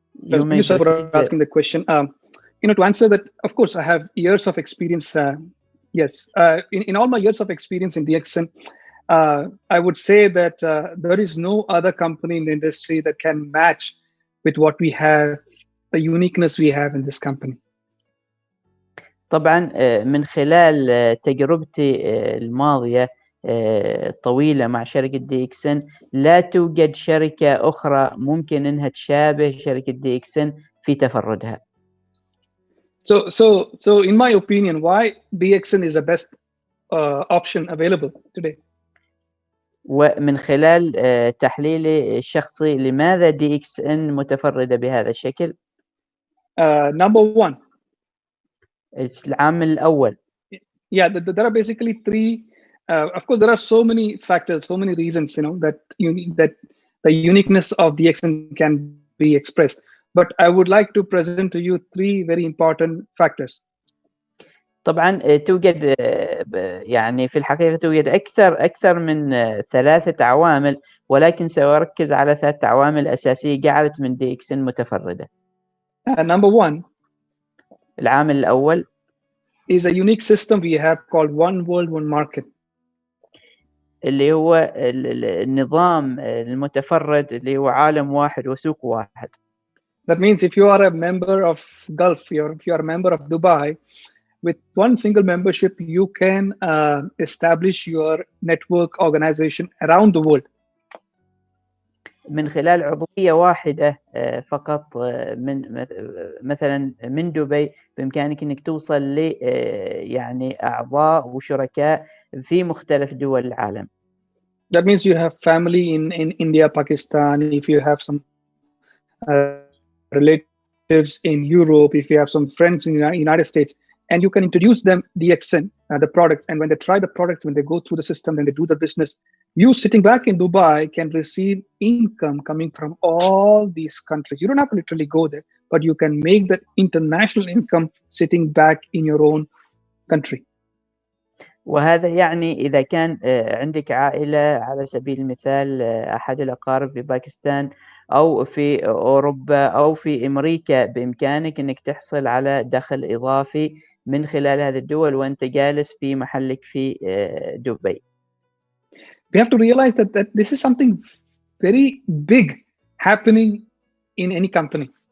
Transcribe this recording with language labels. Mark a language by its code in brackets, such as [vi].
[en] Thank you, sir, for asking the question. To answer that, of course, I have years of experience. Yes, in all my years of experience in DXN, I would say that there is no other company in the industry that can match with what we have, the uniqueness we have in this company. [ar] طبعا من خلال تجربتي الماضية طويلة مع شركة DXN، لا توجد شركة أخرى ممكن أنها تشابه شركة DXN في تفردها. [en] So in my opinion, why DXN is the best option available today? [ar] ومن خلال تحليلي الشخصي، لماذا DXN متفردة بهذا الشكل؟ [en] Number one. [ar] العامل الأول. [en] Yeah, there are basically three. Of course, there are so many factors, so many reasons, that the uniqueness of DXN can be expressed. But I would like to present to you three very important factors. [ar] طبعا توجد يعني في الحقيقة توجد أكثر من 3 عوامل، ولكن سأركز على 3 عوامل أساسية جعلت من DXN متفردة. [en] Number one. [ar] العامل الأول [en] is a unique system we have called One World, One Market. [ar] اللي هو النظام المتفرد اللي هو عالم واحد وسوق واحد. [en] That means if you are a member of Gulf, if you are a member of Dubai, with one single membership, you can establish your network organization around the world. [ar] من خلال عضوية واحدة فقط من مثلا من دبي بإمكانك أنك توصل ل يعني أعضاء وشركاء في مختلف دول العالم. [en] That means you have family in India, Pakistan, if you have some relatives in Europe, if you have some friends in the United States, and you can introduce them DXN, the products, and when they try the products, when they go through the system, then they do the business, you sitting back in Dubai can receive income coming from all these countries. You don't have to literally go there, but you can make that international income sitting back in your own country. [ar] وهذا يعني إذا كان عندك عائلة على سبيل المثال أحد الأقارب في باكستان أو في أوروبا أو في أمريكا، بإمكانك أنك تحصل على دخل إضافي من خلال هذه الدول وأنت جالس في محلك في دبي. [en] We have to realize that this is something very big happening in any company.